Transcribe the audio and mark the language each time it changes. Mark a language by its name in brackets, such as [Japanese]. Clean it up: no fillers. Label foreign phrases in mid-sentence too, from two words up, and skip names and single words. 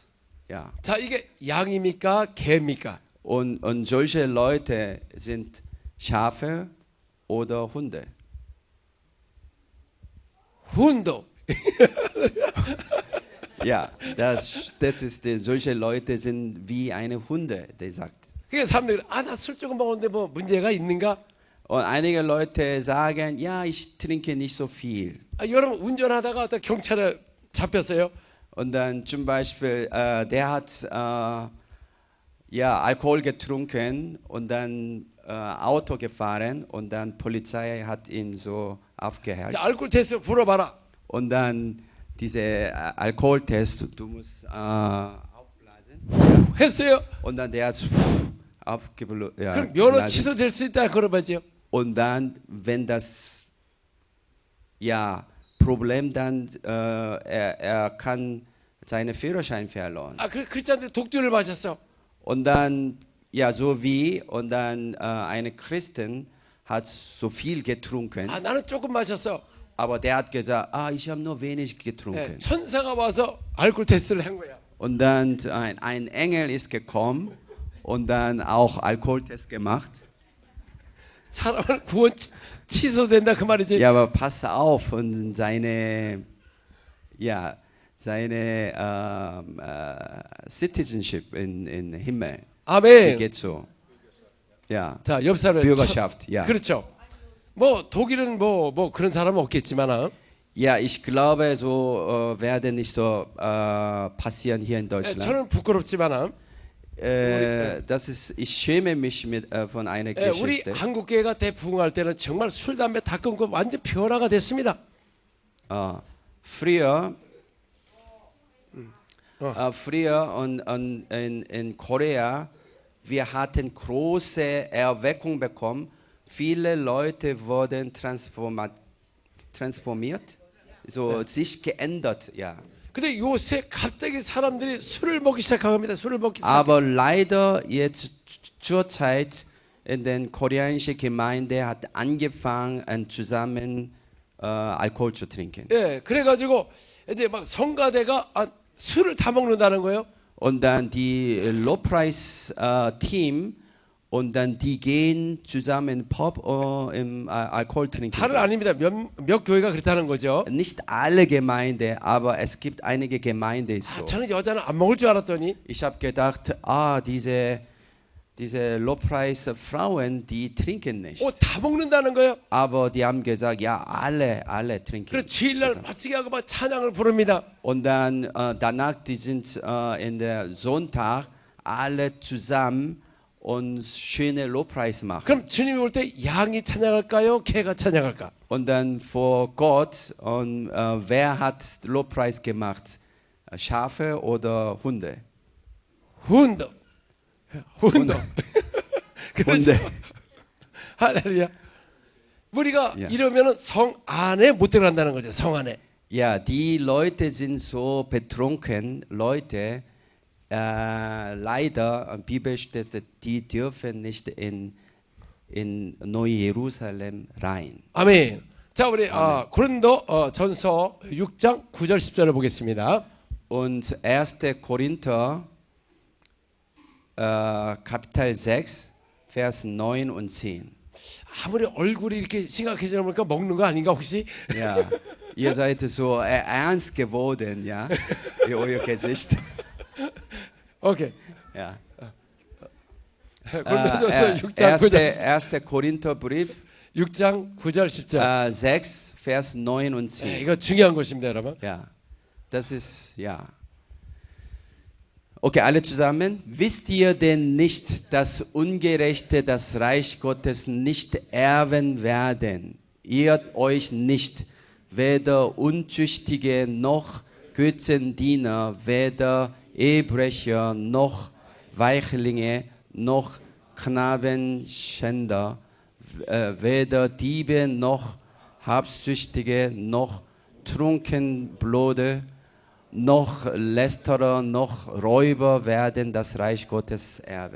[German] Ja. [Korean] 자, 이게 양입니까? 개입니까? [German] Und solche Leute sind Schafe oder Hunde. 훈도. Ja, solche Leute sind wie eine Hunde, der sagt. [Korean] 그게 사람들이 나 술 조금 먹었는데 뭐 문제가 있는가? [German] Und einige Leute sagen, ja, ich trinke nicht so viel. [Korean] 여러분 운전하다가 어떤 경찰에 잡혔어요. [German] Und dann zum Beispiel, der hat ja, Alkohol getrunken und dann Auto gefahren und dann Polizei hat ihn so aufgehalten. [Korean] 자, 알코올 테스트 불어봐라. [German] Und dann diese Alkoholtest, du musst aufblasen. [Korean] 했어요. [German] Und dann der hat aufgeblasen. Ja, [Korean] 그럼 면허 취소될 수 있다 그러죠. [German] und dann, wenn das ja, Problem, dann er kann seinen Führerschein verloren. [Korean] 그렇지 않은데 독주를 마셨어. [German] Und dann, ja, so wie, und dann eine Christin hat so viel getrunken, [Korean] 나는 조금 마셨어. [German] aber der hat gesagt, ich habe nur wenig [Korean] 예, [German] getrunken. [Korean] 천사가 와서 알코올 테스트를 한 거야. [German] Und dann ein Engel ist gekommen und dann auch Alkoholtest gemacht. [Korean] 사람은 구원 취소된다 그 말이지. [German] Ja, aber pass auf, und seine Citizenship in Himmel, wie [Korean] 아멘. [German] geht so? Ja, [Korean] 자, 옆 사람 [German] Bürgerschaft, ja. [Korean] 그렇죠. 뭐 독일은 뭐 그런 사람은 없겠지만 [German] Ja, ich glaube, so werde nicht so passieren hier in Deutschland. [Korean] 저는 부끄럽지만 [German] Ich schäme mich von einer [Korean] 우리 [German] Geschichte. [Korean] 한국교회가 대부흥할 때는 정말 술 담배 다 끊고 완전 변화가 됐습니다. [German] Früher und in Korea, wir hatten große Erweckung bekommen. Viele Leute wurden transformiert, so sich geändert, ja. [Korean] 근데 요새 갑자기 사람들이 술을 먹기 시작합니다. 술을 먹기 시작. [German] Aber leider jetzt zur Zeit in den koreanischen Gemeinde hat angefangen zusammen Alkohol zu trinken. [Korean] 예, 그래가지고 이제 막 성가대가 술을 다 먹는다는 거예요. [German] Und dann die Lobpreis Team und dann die gehen zusammen Pop im Alkohol trinken. [Korean] 다른 아닙니다. 몇 교회가 그렇다는 거죠. [German] Nicht alle Gemeinde, aber es gibt einige Gemeinden so. [Korean] 저는 여자는 안 먹을 줄 알았더니 [German] Ich habe gedacht, diese Lobpreis Frauen, die trinken nicht. [Korean] 다 먹는다는 거예요. [German] Aber die haben gesagt, ja, alle trinken. [Korean] 그래서 주일날 멋지게 하고 막 찬양을 부릅니다. [German] Und dann danach, die sind in der Sonntag alle zusammen und schöne Lobpreis machen. [Korean] 그럼 주님이 올 때 양이 찬양할까요? 개가 찬양할까? [German] Und dann vor Gott, und wer hat Lobpreis gemacht? Schafe oder Hunde? Hunde. Hunde. [Korean] 그렇죠. [German] Hunde. [Korean] 할렐루야. 우리가 야. 이러면은 성 안에 못 들어간다는 거죠. 성 안에. [German] Ja, die Leute sind so betrunken, Leute, leider, Bibel steht, die dürfen nicht in Neu-Jerusalem rein. [Korean] 아멘. 자, 우리 고린도 전서 6장 9절 10절을 보겠습니다. [German] Und 1. Korinther, Kapitel 6, Vers 9 und 10. [Korean] 아무리 얼굴이 이렇게 심각해지다 보니까 먹는 거 아닌가 혹시? [German] Ja, ihr seid so ernst geworden, ja, wie euer Gesicht. [Korean] 오케이. [German] Ja. [Korean] 고린도전서 6장 9절. [German] 1. Korintherbrief, [Korean] 6장 9절 10절. [German] 6, Vers 9 und 10. [Korean] 이거 중요한 것입니다, 여러분. [German] Ja, das ist, ja. Okay, alle zusammen. Wisst ihr denn nicht, dass Ungerechte das Reich Gottes nicht erben werden? Irrt euch nicht, weder Untüchtige noch Götzendiener, weder Ehebrecher noch Weichlinge noch Knabenschänder, weder Diebe noch Habsüchtige noch Trunkenblöde noch Lästerer, noch Räuber werden das Reich Gottes erben.